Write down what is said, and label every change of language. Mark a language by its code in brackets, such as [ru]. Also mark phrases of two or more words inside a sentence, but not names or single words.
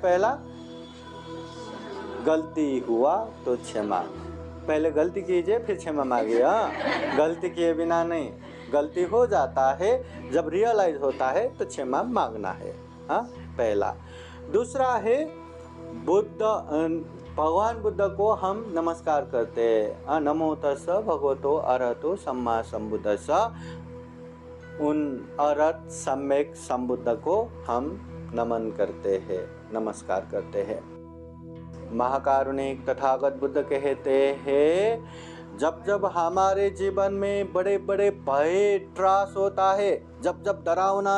[hi] पहला, गलती हुआ तो क्षमा, पहले गलती कीजिए फिर क्षमा मांगिए। हाँ, गलती किए बिना नहीं, गलती हो जाता है, जब रियलाइज होता है तो क्षमा मांगना है। हाँ, पहला। दूसरा है बुद्ध, भगवान बुद्ध को हम नमस्कार करते हैं। [pi] नमो तस्स भगवतो अरहतो सम्मा संबुद्धस्स। [hi] उन अरहत सम्यक संबुद्ध को हम नमन करते हैं, नमस्कार करते हैं। महाकारुणिक तथागत बुद्ध कहते हैं, जब जब हमारे जीवन में बड़े बड़े भय त्रास होता है, जब जब डरावना